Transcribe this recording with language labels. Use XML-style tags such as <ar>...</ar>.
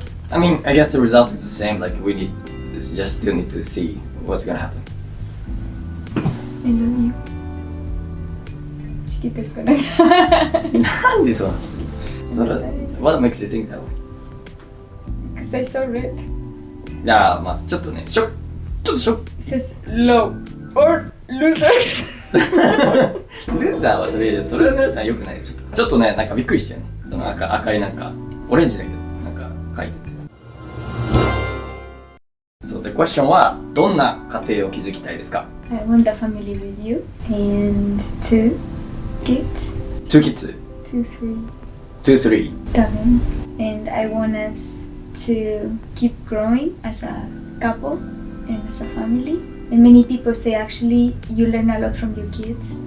<en>I mean, I guess the result is the same. Like we just still need to see what's gonna happen. I love you.</en> <ja>チキですかね。なんでそうなの？それ</ja> <en>What makes you think that way? Because I saw red.</en> <ja>いやまあちょっとねちょっとショック。</ja> <en>It says low or loser.</en> <ja>ルーザーはそれはルーザー良くないよちょっとねなんかびっくりしたよね。その赤いなんかオレンジだけどなんか書いてて。そうでクエスチョンはどんな家庭を築きたいですか？</ja> <en>I want a family with you and two kids. Two kids? Two, three. Two, three. Seven. And I want us to keep growing as a couple and as a family. And many people say actually you learn a lot from your kids.</en>